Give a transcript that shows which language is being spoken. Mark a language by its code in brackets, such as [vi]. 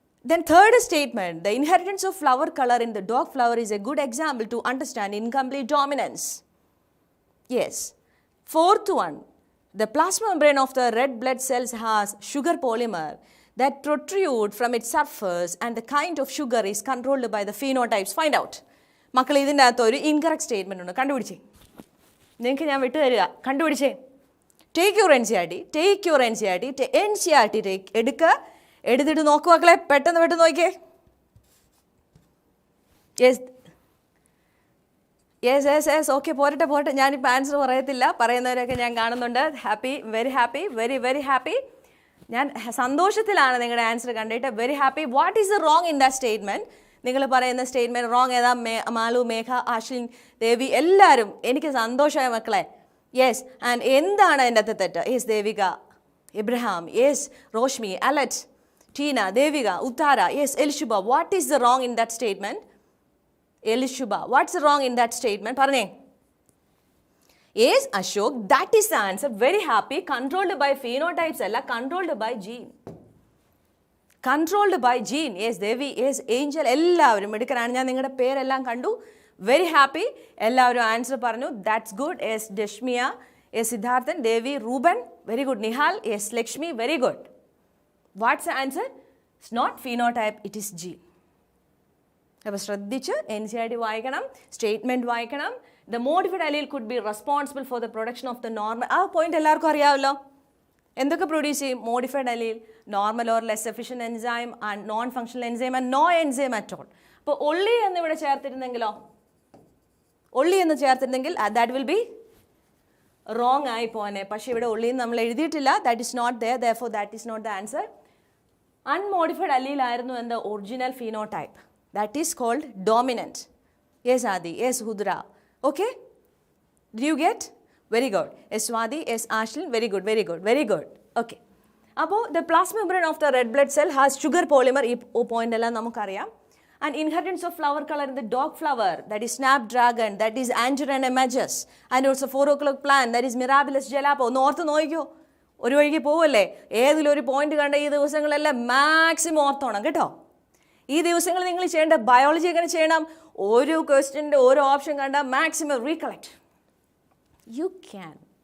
[en] Then third statement, the inheritance of flower color in the dog flower is a good example to understand incomplete dominance. Yes. Fourth one, the plasma membrane of the red blood cells has sugar polymer that protrude from its surface and the kind of sugar is controlled by the phenotypes. Find out. [ml] മക്കൾ ഇതിൻ്റെ അകത്ത് ഒരു incorrect statement ഉണ്ട്, കണ്ടുപിടിച്ചേ. നിങ്ങൾക്ക് ഞാൻ വിട്ടു തരിക, കണ്ടുപിടിച്ചേ. [en] take your NCERT [ml] എടുക്കുക, എടുത്തിട്ട് നോക്കു മക്കളെ, പെട്ടെന്ന് നോക്കിയേ. യെസ് ഓക്കെ, പോരട്ടെ. ഞാനിപ്പോൾ ആൻസർ പറയത്തില്ല, പറയുന്നവരൊക്കെ ഞാൻ കാണുന്നുണ്ട്. [en] Happy, very happy, very happy. [ml] ഞാൻ സന്തോഷത്തിലാണ് നിങ്ങളുടെ ആൻസർ കണ്ടിട്ട്. [en] Very happy. What is the wrong in that statement? [ml] നിങ്ങൾ പറയുന്ന സ്റ്റേറ്റ്മെൻറ്റ് റോങ് ഏതാ? മാലു, മേഘ, ആശ്ലിൻ, ദേവി എല്ലാവരും. എനിക്ക് സന്തോഷമായ മക്കളെ. യെസ്. ആൻഡ് എന്താണ് അതിൻ്റെ അകത്ത് തെറ്റ്? [en] Yes Devika, Ibrahim, yes Roshmi, അലറ്റ്, Tina, Devika, Uttara, yes, Elishuba. What is the wrong in that statement? Elishuba, what's the wrong in that statement? [ml] Parne. [en] Yes, Ashok, that is the answer. Very happy. Controlled by phenotypes, [ml] alla [en] controlled by gene. Controlled by gene. Yes, Devi, yes, Angel, [ml] ellavarum edukkananu. ഞാൻ നിങ്ങളുടെ പേരെല്ലാം കണ്ടു. [en] Very happy. [ml] എല്ലാവരും answer പറഞ്ഞു. [en] That's good. Yes, Deshmiya, yes, Siddharthan, Devi, Ruben, very good. Nihal, yes, Lakshmi, very good. What's the answer? It's not phenotype, it is gene. [ml] അപ്പോൾ ശ്രദ്ധിച്ച് NCERT വായിക്കണം, statement വായിക്കണം. [en] The modified allele could be responsible for the production of the normal. [ml] ആ point എല്ലാവർക്കും അറിയാമല്ലോ. എന്തൊക്കെ produce ചെയ്യും? [en] Modified allele, normal or less efficient enzyme and non functional enzyme and no enzyme at all. [ml] അപ്പോൾ ഒള്ളി എന്നിവിടെ ചേർത്തിരുന്നെങ്കിലോ? Only എന്ന് ചേർത്തിരുന്നെങ്കിൽ [en] that will be wrong [ml] ആയി പോനെ. പക്ഷേ ഇവിടെ ഒള്ളി നമ്മൾ എഴുതിയിട്ടില്ല. [en] That is not there, therefore that is not the answer. Unmodified [ml] അല്ലീലായിരുന്നു എന്ത്? [en] Original phenotype. That is called dominant. Yes Adi, yes Hudra. Okay, do you get? Very good. Yes Swathi, yes Ashlin, very good. Okay, അപ്പോൾ the plasma membrane of the red blood cell has sugar polymer. [ml] ഈ point എല്ലാം നമുക്കറിയാം. [en] And inheritance of flower color in the dog flower, that is snapdragon, that is Angelina majus, and also 4 o'clock plant, that is Mirabilis jalapo. [ml] ഒന്ന് ഓർത്ത് നോക്കിയോ, ഒരു വഴിക്ക് പോവല്ലേ? ഏതിലൊരു point കണ്ട ഈ ദിവസങ്ങളെല്ലാം മാക്സിമം ഓർത്തോണം കേട്ടോ. ഈ ദിവസങ്ങൾ നിങ്ങൾ ചെയ്യേണ്ട ബയോളജി എങ്ങനെ ചെയ്യണം? ഒരു ക്വസ്റ്റ്യൻ്റെ ഓരോ ഓപ്ഷൻ കണ്ട മാക്സിമം [en] Recollect you can.